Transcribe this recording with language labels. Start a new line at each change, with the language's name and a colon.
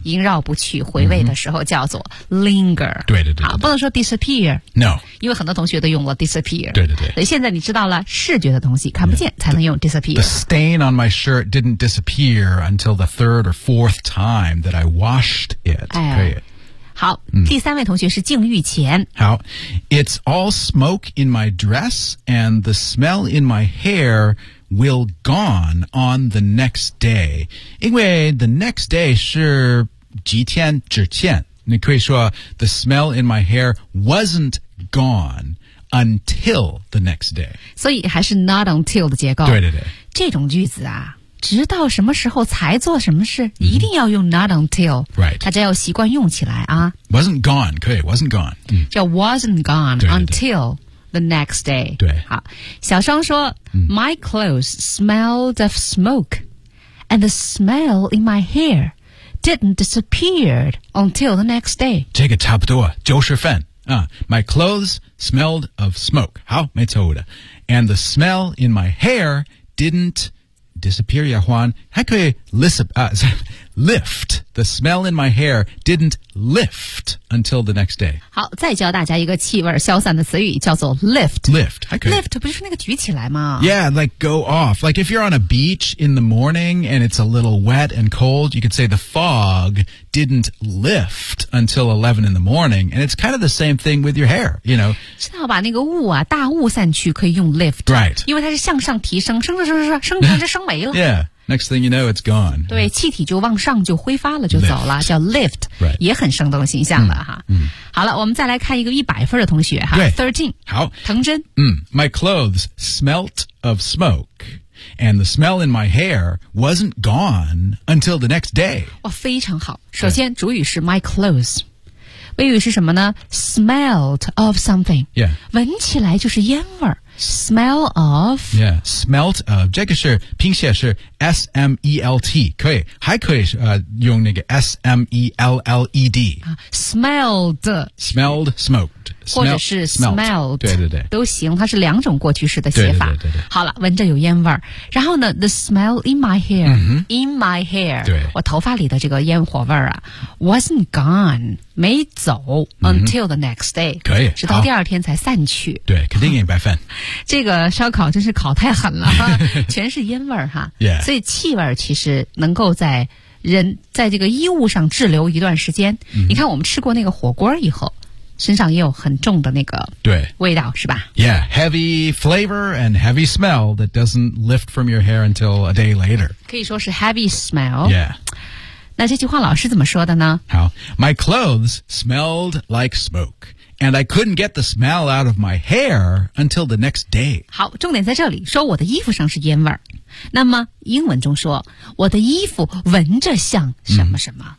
Chinese: 萦绕不去，回味的时候叫做 linger、mm-hmm. 对对 对, 对, 对，不能说 disappear,
English: no,
Chinese: 因为很多同学都用了 disappear, 对对对，所以现在你知道了视觉的东西看不见、yeah. 才能用 disappear.
English: The stain on my shirt didn't disappear until the third or fourth time that I washed it,、
Chinese: 哎、可以好、嗯、第三位同学是静玉前。
English: 好 It's all smoke in my dress and the smell in my hair will gone on the next day.
Chinese: 因为
English: the next day
Chinese: 是几天之前。
English: 你可以说 the smell in my hair wasn't gone until the next day.
Chinese: 所以还是 not until 的结构。对对对。这种句子啊直到什么时候才做什么事、mm-hmm. 一定要用 not until、
English: right.
Chinese: 大家要习惯用起来啊
English: wasn't gone
Chinese: 可以
English: wasn't gone、mm.
Chinese: 叫 wasn't gone 对对对
English: until the next day
Chinese: 对好小双说、 mm.
English: My clothes smelled of smoke and the smell in my hair didn't disappear until the next day
Chinese: 这个差不多就是粉、
English: My clothes smelled of smoke
Chinese: 好没错误的
English: and the smell in my hair didn'tDisappear, Yahuan.
Chinese: 还可以 lift.
English: The smell in my hair didn't lift until the next day.
Chinese: 好，再教大家一个气味消散的词语，叫做 lift. Lift, 还可以 lift 不就是那个举起来吗
English: ？Yeah, like go off. Like if you're on a beach in the morning and it's a little wet and cold, you could say the fog didn't lift until 11 in the morning. And it's kind of the same thing with your hair. You know,
Chinese: 知道把那个雾啊，大雾散去，可以用 lift.
English: Right,
Chinese: 因为它是向上提升，升着升着升，升升升没了。
English: Yeah. Next thing you know, it's gone.
Chinese: 对，气体就往上就挥发了，就走了，
English: lift.
Chinese: 叫 lift,、
English: right.
Chinese: 也很生动形象了哈。嗯，好了，我们再来看一个100分的同学哈 ，13。好，藤真。
English: My clothes smelt of smoke, and the smell in my hair wasn't gone until the next day.
Chinese: 哇，非常好。首先，主语是 my clothes， 谓语是什么呢 ？
English: Smelt of something. Yeah，
Chinese: 闻起来就是烟味儿。Smell of Yeah, smelt of 这个是拼写是 S-M-E-L-T 可以还可以、用那个 S-M-E-L-L-E-D、
English: Smelled Smelled, smoked
Chinese: 或者是 smelled 对对对都行它是两种过去式的写法对对对对好了闻着有烟味然后呢
English: The smell in my hair、 mm-hmm. In my hair
Chinese: 对我头发里的这个烟火味啊
English: Wasn't gone
Chinese: 没走、mm-hmm.
English: Until the next day
Chinese: 可以直到第二天才散去对肯定给你白饭这个烧烤真是烤太狠了全是烟味儿哈、
English: yeah.
Chinese: 所以气味其实能够在人在这个衣物上滞留一段时间、 mm-hmm. 你看我们吃过那个火锅以后身上也有很重的那个味道，是吧？
English: Yeah, heavy flavor and heavy smell that doesn't lift from your hair until a day later.
Chinese: 可以说是 heavy smell.
English: Yeah.
Chinese: 那这句话老师怎么说的呢？
English: 好， My clothes smelled like smoke. And I couldn't get the smell out of my hair until the next day.
Chinese: 好，重点在这里，说我的衣服上是烟味儿。那么英文中说，我的衣服闻着像什么什么。